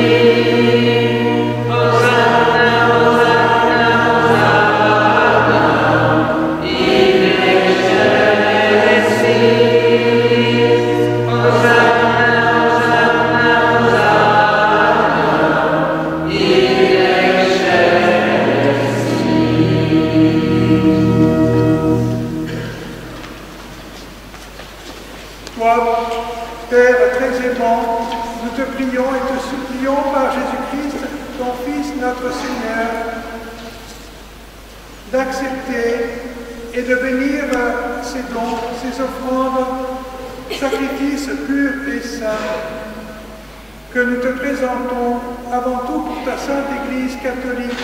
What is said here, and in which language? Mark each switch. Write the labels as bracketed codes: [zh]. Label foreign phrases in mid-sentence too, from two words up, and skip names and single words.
[la] Hosanna, Hosanna, Hosanna, in excelsis. Hosanna, Hosanna, Hosanna, in excelsis. [fr] Toi, Père très aimant, nous te prions et te supplions par Jésus-Christ, ton Fils, notre Seigneur, d'accepter et de bénir ces dons, ces offrandes, sacrifices purs et saints, que nous te présentons avant tout pour ta sainte Église catholique.